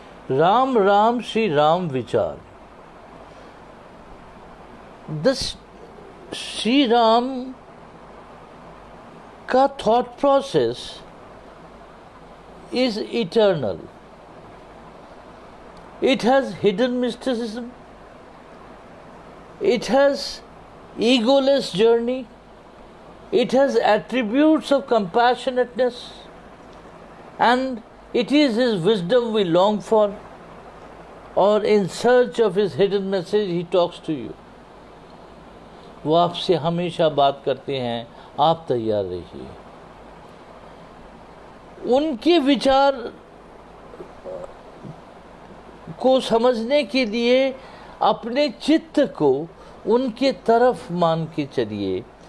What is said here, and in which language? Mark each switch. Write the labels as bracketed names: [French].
[Hindi] राम राम श्री राम विचार. श्री राम का [English] Thought process is eternal. It has hidden mysticism. It has egoless journey. It has attributes of compassionateness. And it is His wisdom we long for, or in search of His hidden message He talks to you. [Hindi] वो आपसे हमेशा बात करते हैं, आप तैयार रहिए। उनके विचार को समझने के लिए अपने चित्त को उनके तरफ मान के चलिए।